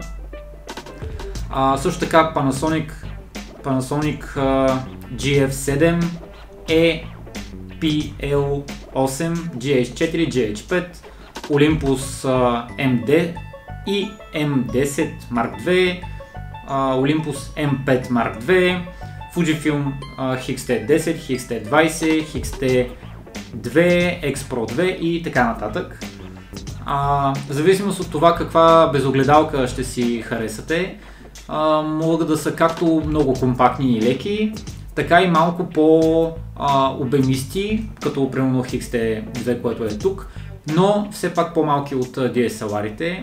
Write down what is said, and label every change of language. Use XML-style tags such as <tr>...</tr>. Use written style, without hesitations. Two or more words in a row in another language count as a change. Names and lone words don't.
<bg>Също така Panasonic GF7, EPL8, GH4, GH5, Olympus MD и M10 Mark II, Olympus M5 Mark II, Fujifilm X-T10, X-T20, X-T2, X-Pro 2 и така нататък. В зависимост от това каква безогледалка ще си харесате, могат да са както много компактни и леки, така и малко по-обемисти, като примерно X-T2, което е тук, но все пак по-малки от DSLR-ите.</bg>